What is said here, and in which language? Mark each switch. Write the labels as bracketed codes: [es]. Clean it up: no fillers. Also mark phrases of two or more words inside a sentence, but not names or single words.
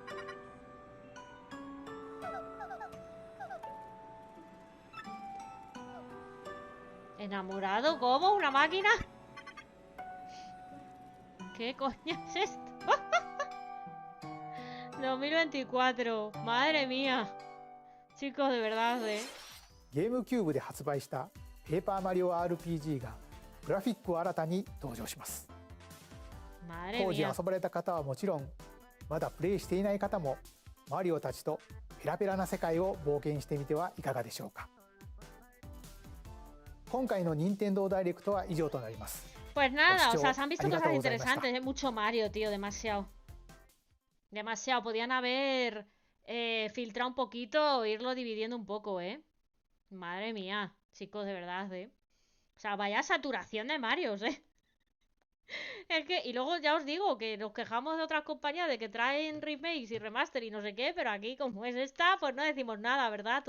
[es] ¿Enamorado? ¿Cómo? ¿Una máquina? ¿Qué coño es esto? 2024. Madre mía. Chicos, de verdad, [ja] ゲームキューブで発売したペーパーマリオ RPG がグラフィックを新たに登場します。 [es] Madre [ja] 当時 [es] mía. [ja] 遊ばれた方はもちろん、まだプレイしていない方もマリオたちとペラペラな世界を冒険してみてはいかがでしょうか。今回の任天堂ダイレクトは以上となります。 [es] Pues nada, o sea, se han visto [ja] Arigatou [es] cosas [ja] gozaimashita. [es] interesantes, mucho Mario, tío, demasiado. Demasiado, podían haber filtrado un poquito o irlo dividiendo un poco, Madre mía, chicos, de verdad, O sea, vaya saturación de Marios, Es que, y luego ya os digo que nos quejamos de otras compañías de que traen remakes y remaster y no sé qué, pero aquí como es esta, pues no decimos nada, ¿verdad?